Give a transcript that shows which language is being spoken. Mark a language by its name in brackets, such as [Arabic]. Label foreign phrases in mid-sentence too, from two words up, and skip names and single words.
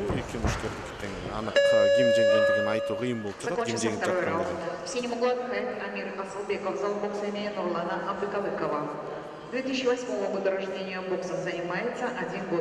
[Kazakh] Екі мүшкердіктен анық ким жеңгендігін айту қиын болып тұрады. [Russian] Закончился второй раунд. В синем углу отдыхает Амир Асылбеков, зал бокса имени Нурлана Абдыкалыкова. 2008 года рождения, боксом занимается 1 год.